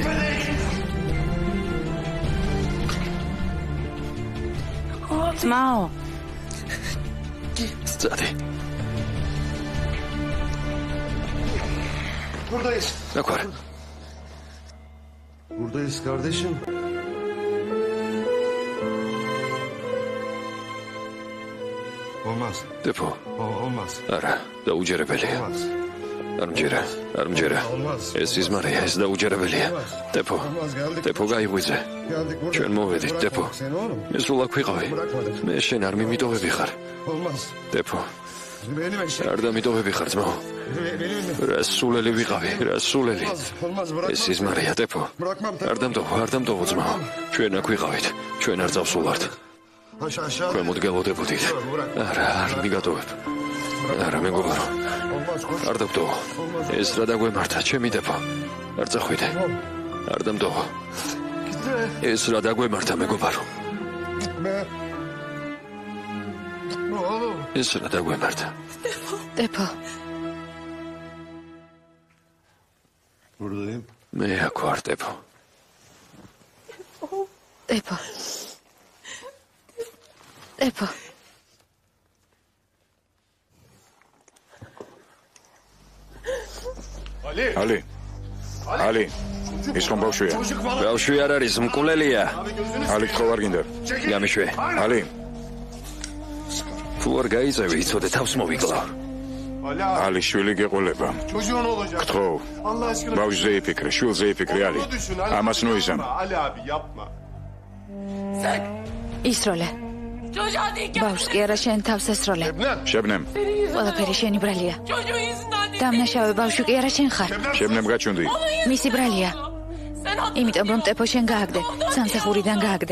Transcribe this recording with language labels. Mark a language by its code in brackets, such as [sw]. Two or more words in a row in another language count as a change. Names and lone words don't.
[ka] ძმაო, წადი. [tr] Buradayız. [ka] აქ ვარ. [tr] Buradayız kardeşim. Olmaz. [ka] დეპო. [tr] Olmaz. [ka] არა, დაუჯერებელია. [tr] Olmaz. [ka] არ მჯერა. ეს სიზმარია, ეს დაუჯერებელია. დეპო. დეპო გაიღვიძე. ჩვენ მოვედით, დეპო. მე სულ აქ ვიყავი. მე შენ არ მიმიტოვები ხარ. [tr] Olmaz. [ka] დეპო. [tr] Benim eşek. [ka] არ დამიტოვები ხარ ძმაო. [tr] Benim. [ka] რა სულელი ვიყავი, რა სულელი. [tr] Olmaz bırak. [ka] ეს სიზმარია, დეპო. [tr] Bırakmam. [ka] არ დამტოვო ძმაო. ჩვენ აქ ვიყავით. ჩვენ არ წავსულვართ. [tr] Aşağı. [ka] ქვემოთ გელოდებოდით. არა, არ მიგატოვებ. არა, მეგობარო. [tr] Olmaz. Koş. [ka] არ დამტოვო. ეს რა დაგვემართა, ჩემი დეპო. არ წახვიდე. არ დამტოვო. ეს რა დაგვემართა, მეგობარო. [tr] Gitme. Oğlum. [ka] ეს რა დაგვემართა. დეპო. [tr] Buradayım. [ka] მე აქ ვარ, დეპო. დეპო. დეპო. ალი ის ხომ ბავშვია? ბავშვი არ არის, მკვლელია. ალი ხო არ გინდა? გამიშვე. ალი თუ არ გაიწევი, იცოდე თავს მოვიკლავ. ალი შვილი გეყოლება. [tr] Çocuğun olacak. [ka] ხო [tr] Allah aşkına. [ka] ბავშვზე იფიქრე, შვილზე იფიქრე ალი. [tr] Bunu düşün. [ka] ამას ნუიზამ. [tr] Ali abi yapma. [ka] ისროლე. ბავშვს კი არა, შენ თავს ესროლე. შებნემ ყველაფერი შენი ბრალია. დამნაშავე ბავშვი კი არა, შენ ხარ. შებნემ გაჩუნდი. მისი ბრალია. იმიტომ რომ ტეპო შენ გააგდე, სამსახურიდან გააგდე.